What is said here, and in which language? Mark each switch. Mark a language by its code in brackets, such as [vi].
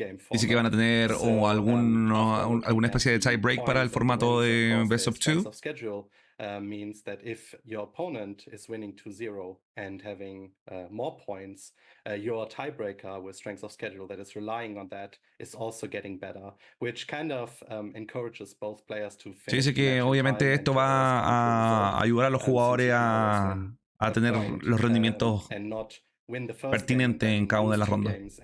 [es] Dice que van a tener alguna especie de tiebreak para el formato de Best of Two. [en] Means that if your opponent is winning 2-0 and having more points, your tiebreaker with strength of schedule that is relying on that is also getting better, which kind of encourages both players to finish. [es] Dice que obviamente esto va a ayudar a los jugadores a tener los rendimientos pertinentes en cada una de las rondas.